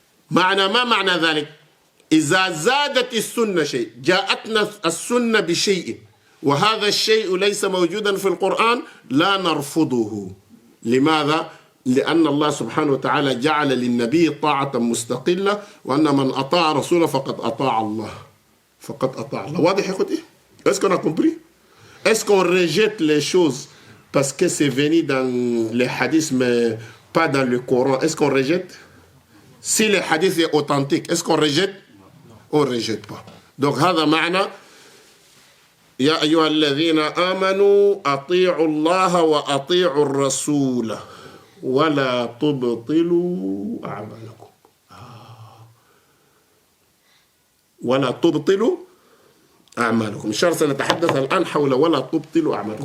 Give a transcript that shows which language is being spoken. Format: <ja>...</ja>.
<ar>ما معنى ذلك؟ إذا زادت السنة شيء، جاءتنا السنة بشيء وهذا الشيء ليس موجودا في القرآن، لا نرفضه. لماذا؟ لأن الله سبحانه وتعالى جعل للنبي طاعة مستقلة، وأن من أطاع رسوله فقد أطاع الله. واضح يا أخوتي؟</ar> <fr>Est-ce qu'on a compris? Est-ce qu'on rejette les choses parce que c'est venu dans les hadiths mais pas dans le Coran? Est-ce qu'on rejette? Si le hadith est authentique, est-ce qu'on rejette? On ne rejette pas.</fr> <ar>Donc هذا معنى يا أيها الذين آمنوا أطيعوا الله وأطيعوا الرسول ولا تبطلوا أعمالكم. ولا تبطلوا أعمالكم. إن شاء الله سنتحدث الآن حول ولا تبطلوا أعمالكم.</ar>